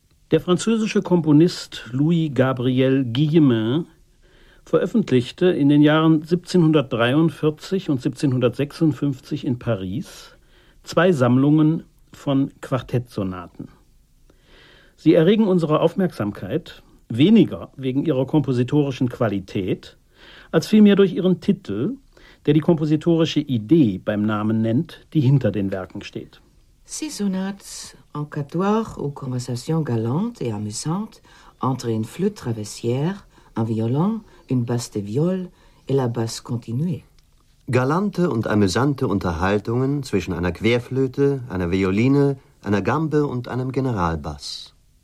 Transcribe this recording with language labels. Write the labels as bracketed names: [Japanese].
[German] Der französische Komponist Louis-Gabriel Guillemin veröffentlichte in den Jahren 1743 und 1756 in Paris zwei Sammlungen von Quartettsonaten. Sie erregen unsere Aufmerksamkeit weniger wegen ihrer kompositorischen Qualität, als vielmehr durch ihren Titel, der die kompositorische Idee beim Namen nennt, die hinter den Werken steht. [French] Six sonates encantoires aux conversations galantes et amusantes entre une flûte traversière, un violon, une basse de viol et la basse continue. [German] Galante und amüsante Unterhaltungen zwischen einer Querflöte, einer Violine, einer Gambe und einem Generalbass.